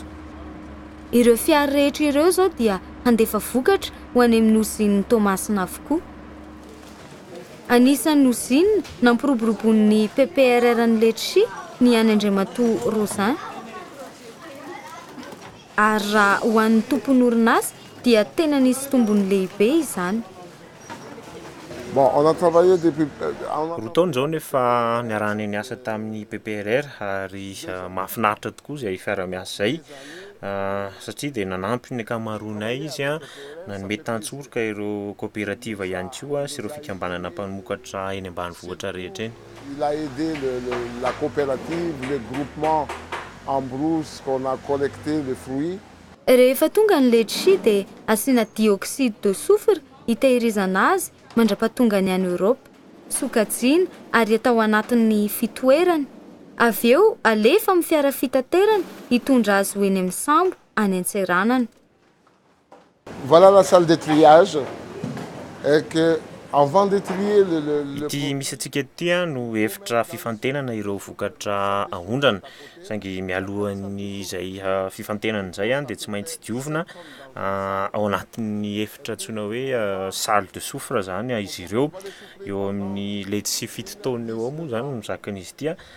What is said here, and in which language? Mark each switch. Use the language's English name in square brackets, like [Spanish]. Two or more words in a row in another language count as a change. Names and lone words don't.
[Malagasy] Ireo fiara rehetra ireo zao dia handefa vokatra ho any amin'ny ozininy Tomasina avokoa. Anisan'ny ozinina nampiroborobonin'ny PPRR ny Letisia ny any Andriamatoa Rosin. Ary raha ho an'ny tompon'ny orinasa dia tena nisy tombony lehibe izany. [French] Bon, on a travaillé depuis [Malagasy] roa taona zao nefa niarahana niasa tamin'ny PPRR ary mahafinaritra tokoa izay fiara-miasa zay satria dia nanampy ny ankamaroanay izy nanome tantsoroka ireo coopérative ihany koa sy ireo fikambanana mpamokatra eny ambanivohitra rehetra eny. [French] Il a aidé la coopérative, le groupement en brousse qu'on a collecté les fruits. [Malagasy] Rehefa tonga ny Letisia dia asiana [French] dioxyde de soufre [Malagasy] hitehirizana azy mandra-pahatonga ny any Europe, sokajiana ary atao anatin'ny fitoerany. Avy eo alefa amin'ny fiara fitaterana hitondra azy ho eny amin'ny sambo any an-tseranana. [French] Voilà la salle de triage et que avant de trier [Malagasy] ity misy atsika ity no efitra fifantenana ireo vokatra ahondrana saingy mialohan'ny izay fifantenana izay dia tsy maintsy diovina ao anatin'ny efitra antsoina hoe [French] salle de soufre [Malagasy] zany izy ireo eo amin'ny Letisia 7 taona eo moa zany no zakan'izy ity.